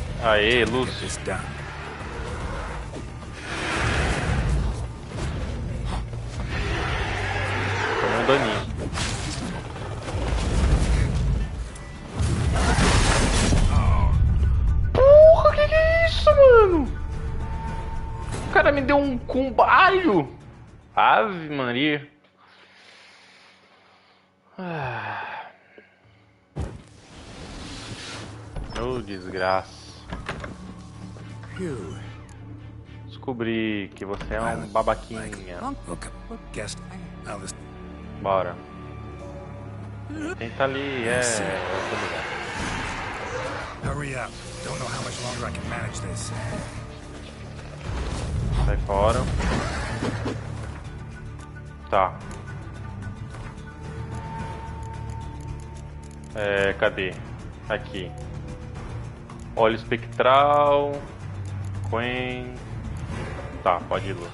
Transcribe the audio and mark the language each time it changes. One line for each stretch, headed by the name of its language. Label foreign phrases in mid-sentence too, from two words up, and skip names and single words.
Portuguese: Aê, Lúcio. Tomou um daninho. Porra, que é isso, mano? O cara me deu um combalho. Ave Maria. Oh, desgraça. Descobri que você é um babaquinha. Bora. Tenta ali,
English: Hurry up. Don't know how much longer I can manage this.
Portuguese: Sai fora. Tá. Cadê? Aqui. Óleo espectral. Quen. Tá, pode ir, Lu.